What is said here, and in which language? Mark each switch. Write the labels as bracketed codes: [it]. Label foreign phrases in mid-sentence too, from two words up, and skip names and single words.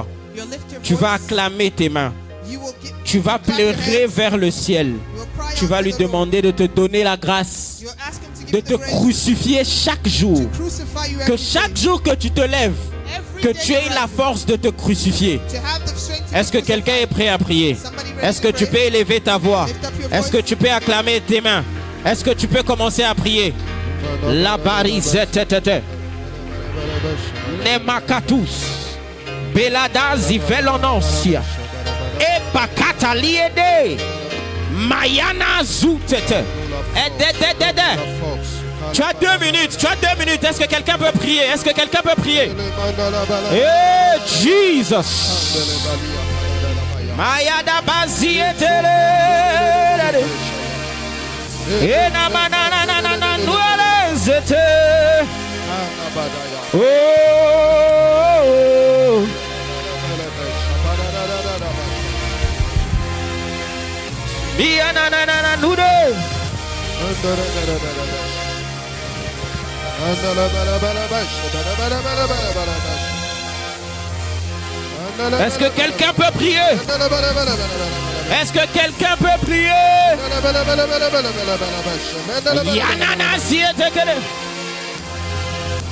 [en] You lift your [fr] Tu vas [en] voice. [fr] acclamer tes mains. [en] You will [fr] Tu vas [en] clap your [fr] pleurer [en] hands. [fr] vers le ciel. [en] You will cry [fr] Tu [en] out [fr] vas [en] to [fr] lui [en] the Lord. [fr] demander de te donner la grâce, [en] You'll ask him to give [fr] de [en] you [fr] te [en] the grace [fr] crucifier chaque jour. [en] to crucify you [fr] Que [en] every [fr] chaque [en] day. [fr] jour que tu te lèves, [en] Every [fr] que [en] day [fr] tu [en] you [fr] aies la [en] rise. [fr] force de te crucifier. [en] To have the strength to [fr] Est-ce que [en] be [fr] quelqu'un est [en] crucified. [fr] prêt à prier? [en] Somebody ready [fr] Est-ce que [en] to [fr] tu [en] pray? [fr] peux élever ta voix? [en] Lift up your [fr] Est-ce que [en] voice. [fr] tu peux acclamer tes mains? Est-ce que tu peux commencer à prier? La barizette, Nemakatus, Beladazi velonosia, Epakata liede, Mayana zoutete. Tu as 2 minutes, tu as 2 minutes. Est-ce que quelqu'un peut prier? Est-ce que quelqu'un peut prier? Eh, Jesus. Mayada bazietele. Eh, na manana na na na nuele zete. Oh, oh, oh. Bia na na na na nude. Est-ce que quelqu'un peut prier? Est-ce que quelqu'un peut prier? Yanana ziete kele.